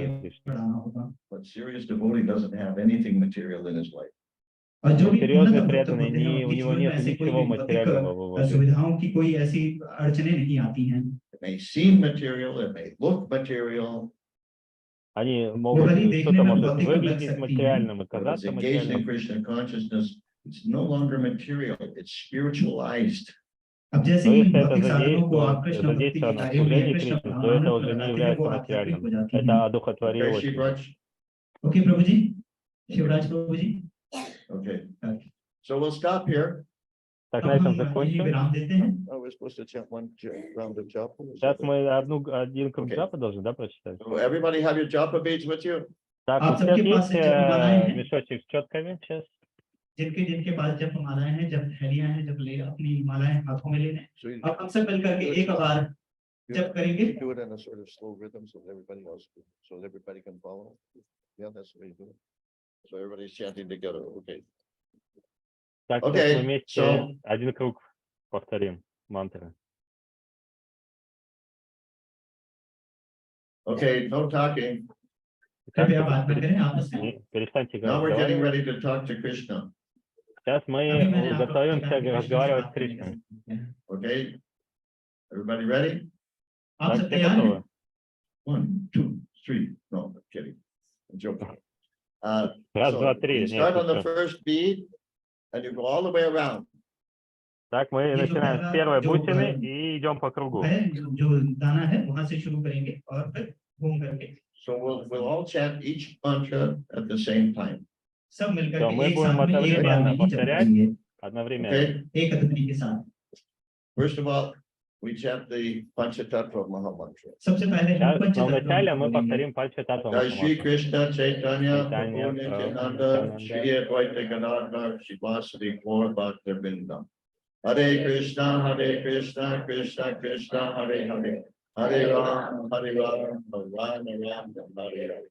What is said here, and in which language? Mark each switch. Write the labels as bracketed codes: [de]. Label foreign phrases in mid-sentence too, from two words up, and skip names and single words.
[hi] आगे [ru] Кришне. [hi] बढ़ाना होगा। [en] But serious devotee doesn't have anything material in his life. [hi] और जो [ru] Но [hi] भी उन्नत [ru] серьезный [hi] भक्त [ru] преданный, [hi] होते हैं [ru] у [hi] उनके [ru] него [hi] जीवन में [ru] нет [hi] ऐसे कोई [ru] ничего [hi] भी भौतिक [ru] материального в его жизни. [hi] सुविधाओं की कोई ऐसी अड़चने नहीं आती हैं। [en] It may seem material, it may look material, [ru] Они [hi] वो [ru] могут, [hi] भले ही देखने [ru] что-то [hi] में [ru] может [hi] भौतिक लग [ru] выглядеть [hi] सकती हैं, [ru] материальным и [en] but it's [ru] казаться [en] engaged in [ru] материальным. [en] Krishna consciousness. It's no longer material, it's spiritualized. [hi] अब जैसे [ru] Но [hi] ही इन [ru] если это [hi] भौतिक साधनों को आप कृष्ण भक्ति के [ru] задействовано в [hi] कार्यों में या [ru] служении [hi] कृष्ण [ru] Кришне, то это [hi] भावनामृत [ru] уже [hi] में [ru] не [hi] लगाते हैं [ru] является [hi] वो आध्यात्मिक [ru] материальным. [hi] हो जाती [ru] Это [hi] हैं। [en] Okay, [ru] одухотворилось. [en] Shivraj? [hi] ओके प्रभु जी, शिवराज प्रभु जी। [en] Okay, so we'll stop here. [ru] Так, [hi] अब [ru] на этом [hi] हम यही [ru] закончим. [hi] विराम देते हैं। [en] Oh, we're supposed to chant one round of japa. [ru] Сейчас мы один круг Окей. джапа должны, да, прочитать? [en] So everybody have your japa beads with you? [ru] Так, [hi] आप [ru] у всех [hi] सबके पास [ru] есть [hi] से जपमालाएं हैं? [ru] мешочек с четками сейчас? [hi] जिनके पास जप मालाएं हैं, जब थैलियां हैं, जब ले अपनी मालाएं हाथों में ले लें। [en] So you [hi] अब हम सब मिलकर के एक बार जप करेंगे। [en] do it in a sort of slow rhythm so that everybody can follow. Yeah, that's the way you do it. So everybody's chanting together, okay. [ru] Так, [en] Okay, [ru] сейчас мы вместе [en] so- [ru] один круг повторим мантры. [en] Okay, no talking. [ru] Так, [hi] कृपया बात न करें आपस में। [ru] перестаньте [en] Now we're getting [ru] разговаривать. [en] ready to talk to Krishna, [ru] Сейчас [hi] अभी मैंने [ru] мы [hi] आप लोगों से [ru] готовимся [hi] कहा कि कृष्ण से [ru] разговаривать [hi] बात [ru] с [hi] करने [ru] Кришной. [hi] का। [en] okay? Everybody ready? [hi] आप [ru] Так, [hi] सब [ru] все [hi] तैयार हैं? [ru] готовы? [en] 1, 2, 3. No, I'm kidding. I'm joking. [ru] Раз, два, [en] So [ru] три. [en] you [ru] Нет, [en] start on the еще. first bead and you go all the way around. [ru] Так, мы [hi] ये जो [ru] начинаем с [hi] पहला [ru] первой [hi] जो [ru] бусины и идем по кругу. [hi] है जो दाना है वहां से शुरू करेंगे और फिर घूम करके [en] So we'll all chant each mantra at the same time. [hi] सब मिलकर [ru] То [hi] के [ru] мы [hi] एक [ru] будем [hi] साथ में एक बार [ru] одновременно [hi] में ही जप [ru] повторять [hi] करेंगे [ru] одновременно. [en] Okay? [hi] एक अदबरी के साथ [en] First of all, we chant the Panchatattva Mahamantra. [hi] सबसे पहले हम [ru] Сейчас, но [hi] पंचतत्व [ru] вначале мы [hi] बोलेंगे [ru] повторим Панчататтва [sa] Jai Shri [ru] Махамантру. [sa] Krishna Chaitanya Chaitanya, Prabhu Nityananda Nityananda, Shri Advaita Gadadhar Shivasari Gaur Bhaktivinoda. Hare Krishna Krishna Krishna Hare Hare Hare Ram Ram Ram Hare Hare.